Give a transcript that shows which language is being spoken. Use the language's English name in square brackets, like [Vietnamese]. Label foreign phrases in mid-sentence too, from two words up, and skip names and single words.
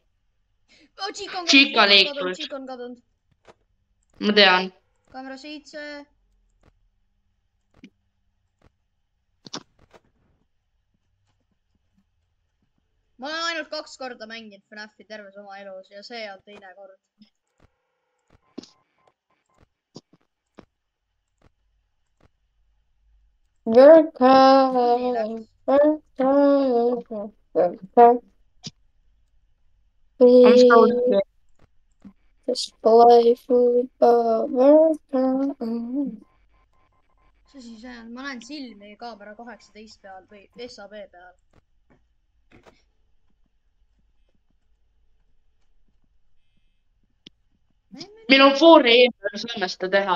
[Estonian] Chica liiklus. Chica on kadunud. Ma tean. Kaamera 7. Ma olen ainult 2 korda mänginud FNAF-i terves oma elus ja see on teine kord. [English] I'm sorry. Display food [Estonian] See siis on, ma näen silmi kaamera 18 peal või SAB peal. Meil on 4 eemel, saame seda teha.